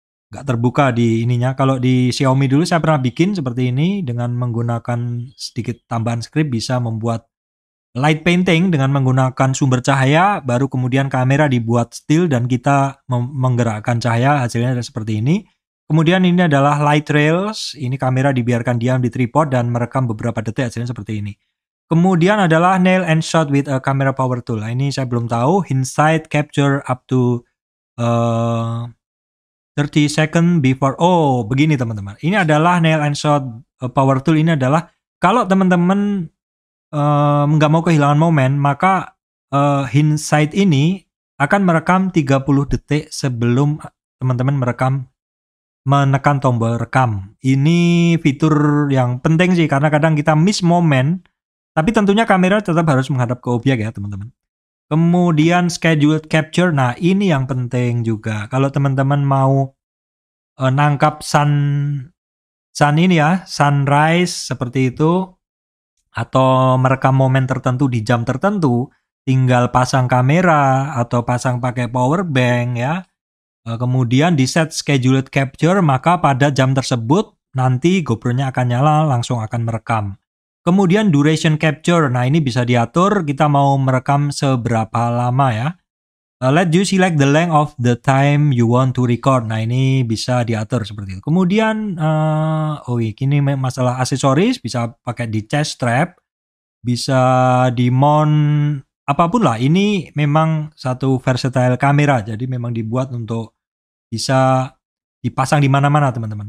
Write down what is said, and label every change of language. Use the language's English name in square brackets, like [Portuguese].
[Indonesian] Nggak terbuka di ininya. Kalau di Xiaomi dulu saya pernah bikin seperti ini dengan menggunakan sedikit tambahan script, bisa membuat light painting dengan menggunakan sumber cahaya, baru kemudian kamera dibuat still dan kita menggerakkan cahaya, hasilnya seperti ini. Kemudian ini adalah light trails, ini kamera dibiarkan diam di tripod dan merekam beberapa detik, hasilnya seperti ini. Kemudian adalah [English] nail and shot with a camera power tool. [Indonesian] Nah, ini saya belum tahu. [English] Hindsight capture up to 30 second before. [Indonesian] Oh, begini teman-teman. Ini adalah [English] nail and shot power tool. [Indonesian] Ini adalah kalau teman-teman nggak mau kehilangan momen, maka hindsight ini akan merekam 30 detik sebelum teman-teman menekan tombol rekam. Ini fitur yang penting sih, karena kadang kita miss momen, tapi tentunya kamera tetap harus menghadap ke objek ya teman-teman. Kemudian scheduled capture, nah ini yang penting juga. Kalau teman-teman mau nangkap sun ini ya, sunrise seperti itu, atau merekam momen tertentu di jam tertentu, tinggal pasang kamera atau pasang pakai power bank ya. Kemudian di set scheduled capture, maka pada jam tersebut nanti GoPro-nya akan nyala, langsung akan merekam. Kemudian duration capture, nah ini bisa diatur kita mau merekam seberapa lama ya. [English] Let you select the length of the time you want to record. [Indonesian] Nah ini bisa diatur seperti itu. Kemudian, ini masalah aksesoris, bisa pakai di chest strap, bisa di mount apapun lah. Ini memang satu versatile kamera, jadi memang dibuat untuk bisa dipasang di mana-mana teman-teman.